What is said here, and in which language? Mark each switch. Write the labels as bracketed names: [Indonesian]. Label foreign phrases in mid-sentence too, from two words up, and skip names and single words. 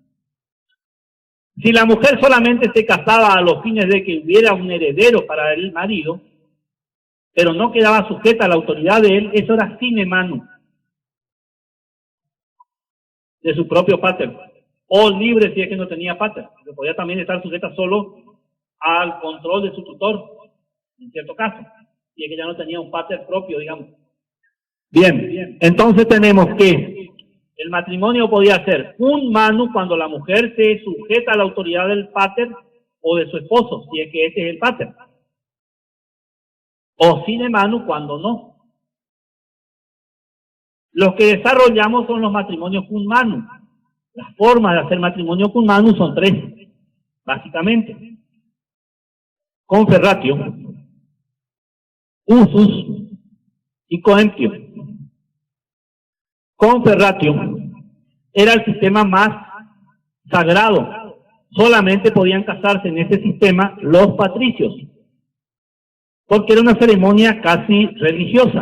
[Spanish] Si la mujer solamente se casaba a los fines de que hubiera un heredero para el marido, pero no quedaba sujeta a la autoridad de él, eso era [Latin] sine manu, [Spanish] de su propio pater, o libre si es que no tenía pater, que podía también estar sujeta solo al control de su tutor, en cierto caso, si es que ya no tenía un pater propio, digamos. Bien, entonces tenemos que el matrimonio podía ser un manu cuando la mujer se sujeta a la autoridad del pater o de su esposo, si es que ese es el pater, o [Latin] sine manu [Spanish] cuando no. Los que desarrollamos son los matrimonios [Latin] cum manu. [Spanish] Las formas de hacer matrimonio [Latin] cum manu [Spanish] son tres, básicamente. Conferratio, usus y coemptio. Conferratio era el sistema más sagrado. Solamente podían casarse en ese sistema los patricios, porque era una ceremonia casi religiosa.